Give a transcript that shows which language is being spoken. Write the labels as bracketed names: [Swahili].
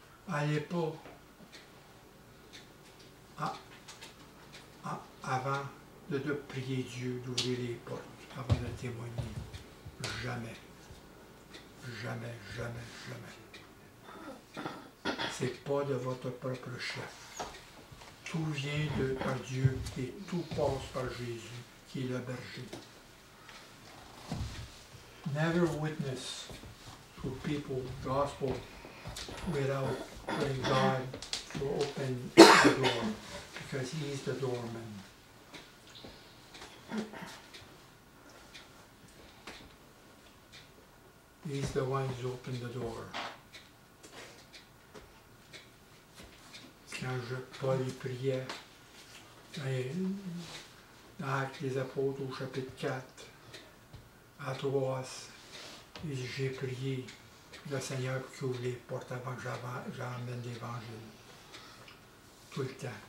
[French] Allez pas avant de prier Dieu d'ouvrir les portes, avant de témoigner. Jamais. Jamais, jamais, jamais. C'est pas de votre propre chef. Tout vient par Dieu et tout passe par Jésus, qui est le berger. [English] Never witness to people gospel without praying God to open the door, because He is the doorman. He's the one who's opened the door. [French] Quand Paul y priait dans Actes des Apôtres au chapitre 4, à Troas, Et j'ai prié le Seigneur pour qu'il ouvre les portes avant que j'emmène l'Évangile. Tout le temps.